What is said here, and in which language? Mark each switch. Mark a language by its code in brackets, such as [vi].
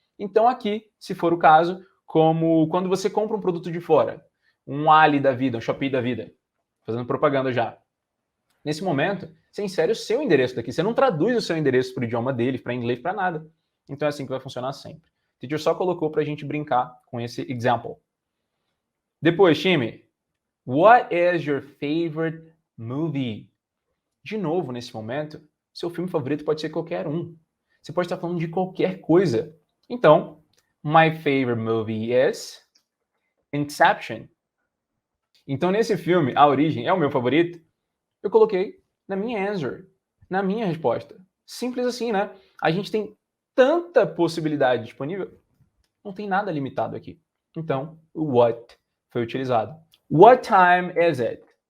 [pt] Então, aqui, se for o caso, como quando você compra um produto de fora, um Ali da vida, um Shopee da vida, fazendo propaganda já. Nesse momento, você insere o seu endereço daqui. Você não traduz o seu endereço para o idioma dele, para inglês, para nada. Então é assim que vai funcionar sempre. O teacher só colocou para a gente brincar com esse example. Depois, [en] time, what is your favorite movie? [pt] De novo, nesse momento, seu filme favorito pode ser qualquer um. Você pode estar falando de qualquer coisa. Então, [en] my favorite movie is Inception. [pt] Então, nesse filme, A Origem é o meu favorito. Eu coloquei na minha answer, na minha resposta. Simples assim, né? A gente tem tanta possibilidade disponível, não tem nada limitado aqui. Então, o what foi utilizado. [en] What time is it?